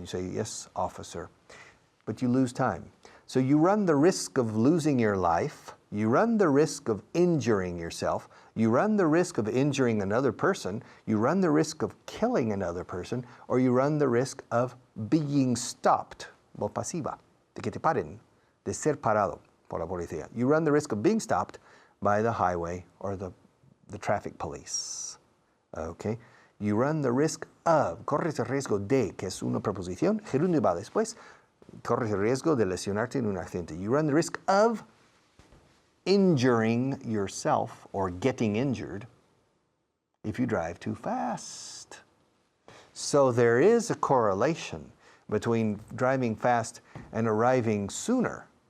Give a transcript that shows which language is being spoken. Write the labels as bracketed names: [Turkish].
[English] You say, yes, officer. But you lose time. So you run the risk of losing your life, you run the risk of injuring yourself, you run the risk of injuring another person, you run the risk of killing another person, or you run the risk of being stopped, [Spanish] voz pasiva, de que te paren, de ser parado por la policía. [English] You run the risk of being stopped by the highway or the traffic police. Okay? You run the risk of, [Spanish] corres el riesgo de, que es una preposición, gerundio va después, corres el riesgo de lesionarte en un accidente. [English] You run the risk of injuring yourself or getting injured if you drive too fast. So there is a correlation between driving fast and arriving sooner.